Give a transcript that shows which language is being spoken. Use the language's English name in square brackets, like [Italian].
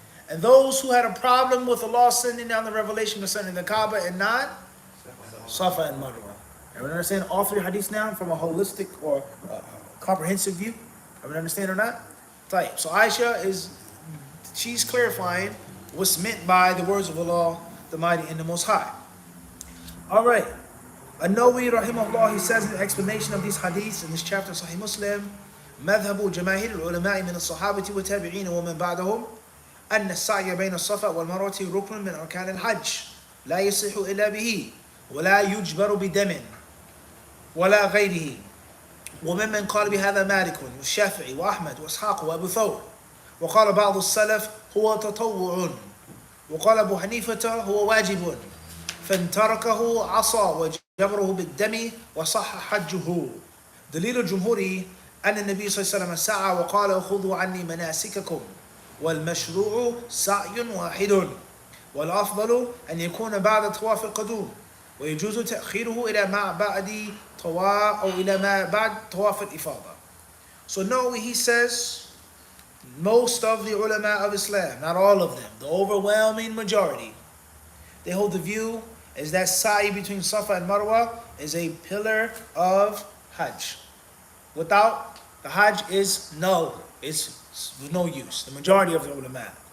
[English] And those who had a problem with Allah sending down the revelation concerning the Kaaba and not Safa and Marwa. Everyone understand all three hadiths now from a holistic or comprehensive view? Everyone understand or not? Type. So Aisha she's clarifying what's meant by the words of Allah, the Mighty and the Most High. All right. An-Nawawi rahimahullah, he says in the explanation of these hadiths in this chapter of Sahih Muslim, [Arabic] مذهب جماهير العلماء من الصحابة والتابعين ومن بعدهم أن السعي بين الصفا والمروة ركن من أركان الحج لا يصح إلا به ولا يجبر بدم ولا غيره وممن قال بهذا مالك والشافعي وأحمد وإسحاق وأبو ثور وقال بعض السلف هو تطوع وقال أبو حنيفة هو واجب فإن تركه عصى وجبره بالدم وصح حجه. دليل الجمهور أن النبي صلى الله عليه وسلم سعى وقال خذوا عني مناسككم والمشروع سعي واحد والأفضل أن يكون بعد طواف القدوم ويجوز تأخيره إلى ما بعد طواف أو إلى ما بعد طواف الإفاضة. [English] So no, he says most of the ulama of Islam, not all of them, the overwhelming majority, they hold the view is that sa'i between Safa and Marwa is a pillar of hajj. Without, the hajj is null. It's no use. The majority of the ulama.